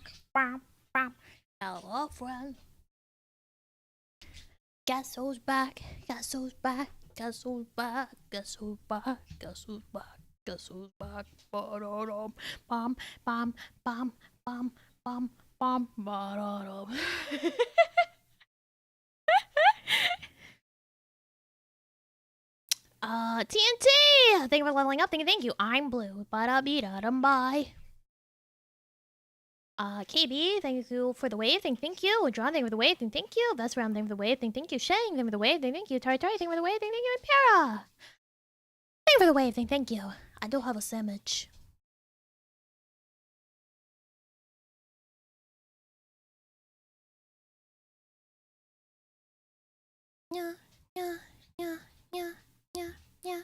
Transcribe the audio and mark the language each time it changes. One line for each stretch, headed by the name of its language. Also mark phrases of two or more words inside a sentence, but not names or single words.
English: Bam, bam. Hello, friend. Guess who's back? Guess who's back? Guess who's back? Guess who's back? Guess who's back? Guess who's back? Ba-da-dum. Bam, bam, bam, bam, bam, bam, ba-da-dum. TNT! Thank you for leveling up. Thank you. I'm blue. Ba-da-be-da-dum. Bye. KB, thank you for the wave. Thank you. John, thank you for the wave. Thank you. Best round, thank you for the wave. Thank you. Shang, thank you for the wave. Thank you. Tari, thank you for the wave. Thank you. Impera. Thank you for the wave. Thank you. I do have a sandwich. Yeah, yeah, yeah, yeah, yeah, yeah.